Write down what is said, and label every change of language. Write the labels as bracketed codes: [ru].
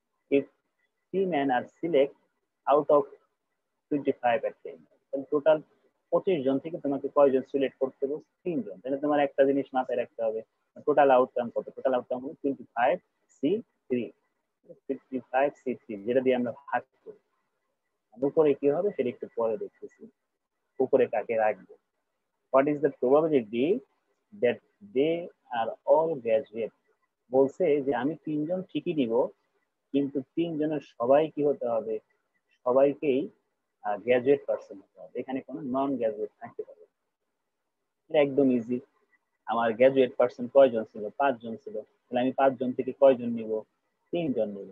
[en] If 3 men are select out of 25 at the end, [bn] তাহলে total 25 জন থেকে তোমাকে কয়জন সিলেক্ট করতে হবে, 3 জন। তাহলে তোমার একটা জিনিস মাথায় রাখতে হবে, টোটাল আউটকাম কত, টোটাল আউটকাম হলো 25C3, 25C3, যেটা দিয়ে আমরা ভাগ করি। উপরে কি হবে সেটা একটু পরে দেখতেছি, উপরে কাকে রাখবো। [en] What is the probability that they are all graduate? [bn] বলছে যে আমি 3 জন ঠিকই দিব, কিন্তু 3 জনের সবাই কি হতে হবে, সবাইকেই গ্রাজুয়েট পার্সন হতে হবে, এখানে কোনো নন গ্রাজুয়েট থাকতে পারবে। এটা একদম ইজি। আমার গ্রাজুয়েট পার্সন কয়জন ছিল, 5 জন ছিল, তাহলে আমি 5 জন থেকে কয়জন নিব, 3 জন নিব।